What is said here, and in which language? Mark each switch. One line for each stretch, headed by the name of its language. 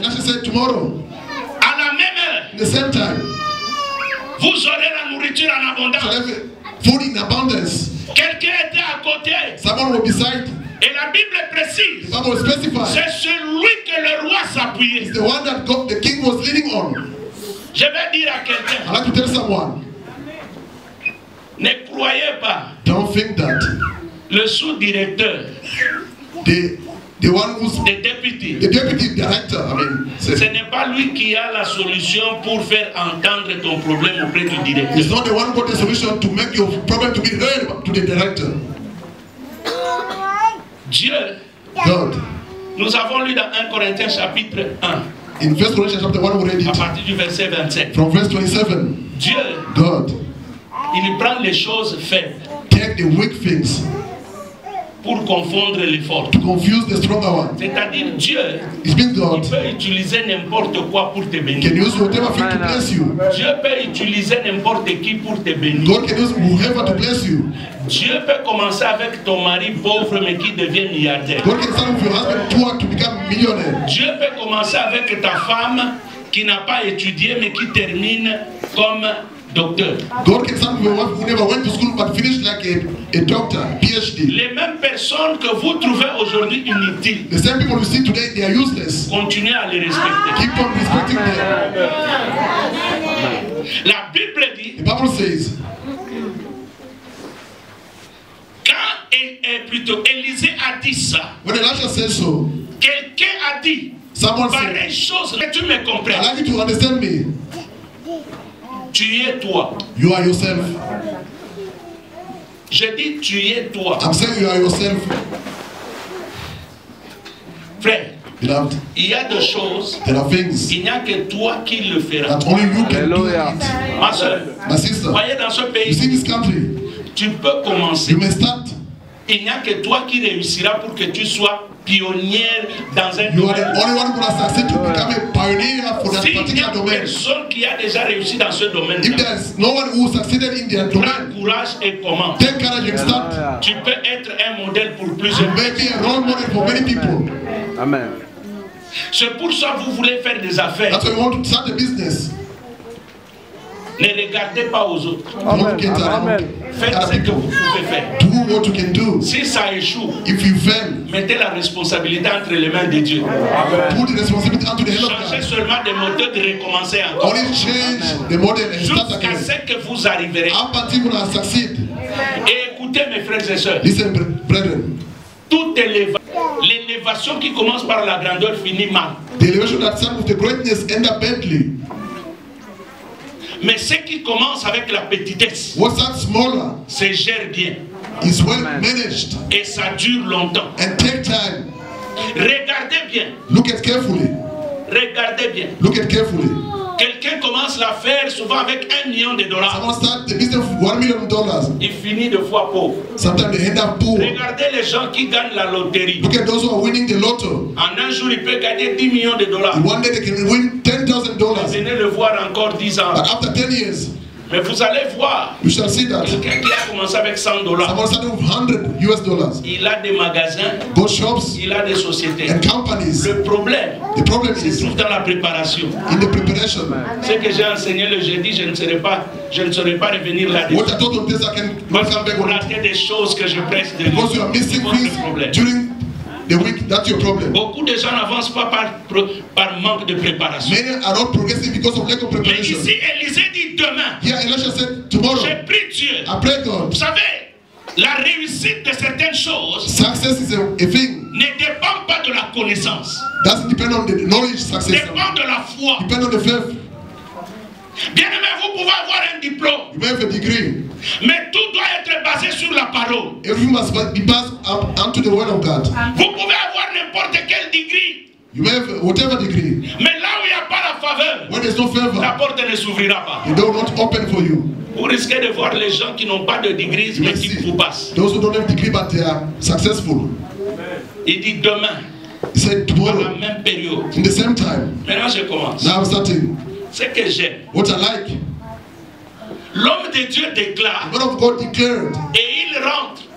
English: And she said, tomorrow,
French: à la même heure,
English: at the same time,
French: vous aurez la nourriture en
English: shall
French: abondance.
English: have food in abundance.
French: Quelqu'un était à côté.
English: Someone will beside.
French: Et la Bible précise,
English: The Bible specifies.
French: c'est celui que le roi s'appuyait.
English: It's the one that God, the king was leaning on.
French: Je vais dire à quelqu'un,
English: I like to tell someone,
French: ne croyez pas,
English: don't think that
French: le sous-directeur,
English: the one who's
French: le député,
English: the deputy director,
French: ce n'est pas lui qui a la solution pour faire entendre ton problème auprès du
English: it's
French: directeur.
English: not the one who got the solution to make your problem to be heard to the director.
French: Dieu,
English: God.
French: nous avons lu dans 1 Corinthiens chapitre 1,
English: In 1 Corinthians chapter 1, we read
French: à
English: it.
French: partir du verset 27.
English: From verse 27,
French: Dieu,
English: God,
French: il prend les choses faibles
English: take the weak things
French: pour confondre les forts.
English: To confuse the stronger one.
French: C'est-à-dire Dieu,
English: It means
French: il
English: God
French: peut utiliser n'importe quoi pour te bénir.
English: can use whatever thing to bless you.
French: Dieu peut utiliser n'importe qui pour te bénir.
English: God can use whoever to bless you.
French: Dieu peut commencer avec ton mari pauvre mais qui devient milliardaire.
English: God can start with your husband poor to become millionaire.
French: Dieu peut commencer avec ta femme qui n'a pas étudié mais qui termine comme docteur.
English: God can start with your wife who never went to school but finished like a doctor, PhD.
French: Les mêmes personnes que vous trouvez aujourd'hui inutiles,
English: The same people you see today, they are useless.
French: continuez à les respecter.
English: Keep on respecting them.
French: La Bible dit,
English: The Bible says,
French: quand plutôt Élisée a dit ça,
English: when Elisha said so,
French: quelqu'un a dit,
English: someone said,
French: pareille chose, que tu me
English: I'd
French: comprends.
English: like you to understand me.
French: Tu es toi.
English: You are yourself.
French: Je dis tu es toi.
English: I'm saying you are yourself.
French: Frère,
English: Beloved,
French: il y a des choses,
English: there are things
French: il n'y a que toi qui le feras.
English: that only you can do Hallelujah. it.
French: Ma soeur,
English: My sister,
French: voyez dans ce
English: you
French: pays,
English: see this country,
French: tu peux commencer.
English: you may start.
French: Il n'y a que toi qui réussiras pour que tu sois pionnière dans un
English: You are the
French: domaine.
English: only one who has succeeded to become a pioneer for that
French: S'il n'y a
English: particular domain.
French: personne qui a déjà réussi dans ce domaine,
English: If there's no one who succeeded in their
French: prends
English: domain,
French: courage et commence.
English: take courage and start.
French: Tu peux être un modèle pour
English: You
French: plusieurs.
English: may be a role model for many people. Amen.
French: C'est pour ça que vous voulez faire des affaires.
English: That's why you want to start a business.
French: Ne regardez pas aux autres.
English: Don't get Amen.
French: Faites
English: other
French: ce que
English: people.
French: vous pouvez faire.
English: Do what you can do.
French: Si ça échoue,
English: If you fail,
French: mettez la responsabilité entre les mains de Dieu.
English: put the responsibility onto the hand of
French: Changez
English: God.
French: seulement de moteur de recommencer encore.
English: Only change the model and start
French: Jusqu'à
English: again.
French: ce que vous arriverez.
English: Up until you succeed.
French: Et écoutez mes frères et sœurs,
English: Listen, brethren.
French: toute l'élévation qui commence par la grandeur finit mal.
English: The elevation that starts with the greatness end up badly.
French: Mais ce qui commence avec la petitesse,
English: What starts smaller
French: se gère bien.
English: is well managed
French: Et ça dure longtemps.
English: and take time.
French: Regardez bien.
English: Look at carefully.
French: Regardez bien.
English: Look at carefully.
French: Quelqu'un commence l'affaire souvent avec $1 million.
English: Someone start the business with $1 million.
French: Il finit de fois pauvre.
English: Sometimes they end up poor.
French: Regardez les gens qui gagnent la loterie.
English: Look at those who are winning the lotto.
French: En un jour, il peut gagner $10 millions.
English: In one day they can win $10,000.
French: Venez le voir encore 10 ans.
English: But after 10 years,
French: Mais vous allez voir,
English: you shall see that
French: quelqu'un qui a commencé avec $100,
English: someone started with $100.
French: il a des magasins,
English: Both shops
French: il a des sociétés.
English: and companies.
French: Le problème
English: The problem
French: se
English: is
French: trouve dans la préparation.
English: in the preparation.
French: Ce que j'ai enseigné le jeudi, je ne saurais pas revenir là-dessus.
English: What I told on this, I can
French: Parce
English: come
French: que
English: back
French: vous
English: on it.
French: ratez des choses que je presse de
English: Because you are missing
French: votre
English: things
French: problème.
English: during the week. That's your problem.
French: Beaucoup de gens n'avancent pas par manque de préparation.
English: Many are not progressing because of lack of
French: Mais
English: preparation.
French: ici, Élisée dit demain,
English: Here Elisha said, tomorrow,
French: j'ai pris Dieu.
English: I pray God.
French: Vous savez, la réussite de certaines choses
English: Success is a thing.
French: ne dépend pas de la connaissance,
English: Doesn't depend on the knowledge success.
French: dépend de la foi.
English: Depend on the faith.
French: Bien aimé, vous pouvez avoir un diplôme,
English: You may have a degree.
French: mais tout doit être basé sur la parole.
English: Everything must be passed up unto the word of God.
French: Vous pouvez avoir n'importe quel degré,
English: You may have whatever degree.
French: mais là où il n'y a pas la faveur,
English: When there's no favor,
French: la porte ne s'ouvrira pas.
English: the door not open for you.
French: Vous risquez de voir les gens qui n'ont pas de degré, mais qui vous passent.
English: Those who don't have degree but they are successful.
French: Il dit demain,
English: He said
French: à la
English: tomorrow,
French: même période.
English: in the same time.
French: Maintenant, je commence.
English: Now I'm starting.
French: Ce que j'aime,
English: What I like,
French: l'homme de Dieu déclare
English: the word of God declared
French: et il rentre.